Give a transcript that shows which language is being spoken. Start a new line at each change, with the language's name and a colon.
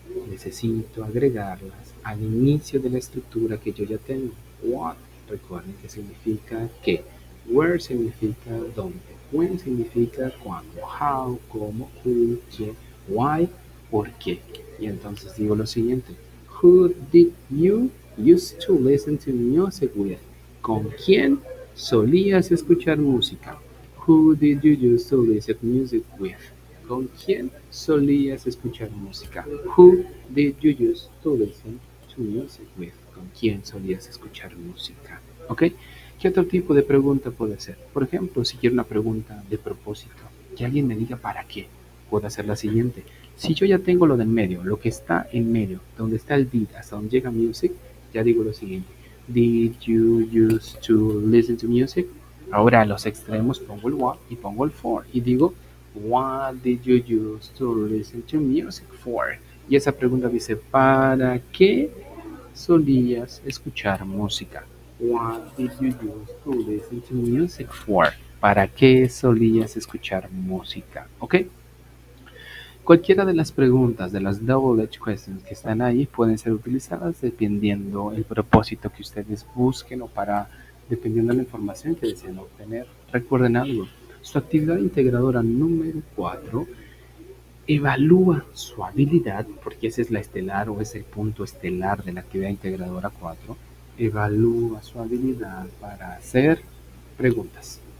Spanish: Necesito agregarlas al inicio de la estructura que yo ya tengo. What, recuerden que significa qué. Where significa dónde. When significa cuándo. How, cómo, who, quién. Why, por qué. Y entonces digo lo siguiente.
English: Who did you used to listen to music with?
Spanish: ¿Con quién solías escuchar música?
English: Who did you used to listen to music with?
Spanish: ¿Con quién solías escuchar música?
English: Who did you used to listen to music with?
Spanish: ¿Con quién solías escuchar música? ¿Ok? ¿Qué otro tipo de pregunta puede ser? Por ejemplo, si quiero una pregunta de propósito, que alguien me diga para qué, puedo hacer la siguiente. Si yo ya tengo lo del medio, lo que está en medio, donde está el did, hasta donde llega music, ya digo lo siguiente.
English: Did you used to listen to music?
Spanish: Ahora a los extremos pongo el what y pongo el for y digo,
English: what did you use to listen to music for?
Spanish: Y esa pregunta dice, ¿para qué solías escuchar música?
English: What did you use to listen to music for?
Spanish: ¿Para qué solías escuchar música? ¿Ok? Cualquiera de las preguntas de las double-edged questions que están ahí pueden ser utilizadas dependiendo el propósito que ustedes busquen o dependiendo de la información que deseen obtener. Recuerden algo, su actividad integradora número 4 evalúa su habilidad, porque esa es la estelar o es el punto estelar de la actividad integradora 4, evalúa su habilidad para hacer preguntas.